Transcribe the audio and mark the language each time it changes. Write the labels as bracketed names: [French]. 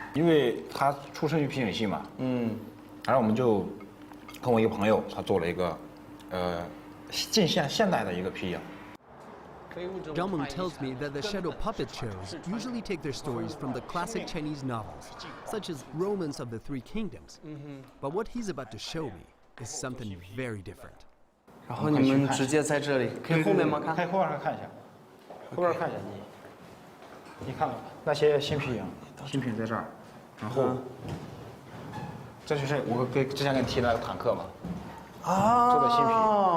[Chinese] 因为他出身于皮影戏嘛，然后我们就跟我一个朋友，他做了一个近现代的一个皮影。 [English] Zhang tells me that the shadow puppet shows usually take their stories from the classic Chinese novels, such as Romance of the Three Kingdoms. But what he's about to show me is something very different. [Chinese] 然后你们直接在这里，可以后面吗？看，可以后边看一下，后边看一下你看那些新皮影，新皮影在这儿，然后这就是我之前给你提的那个坦克嘛，做的新皮。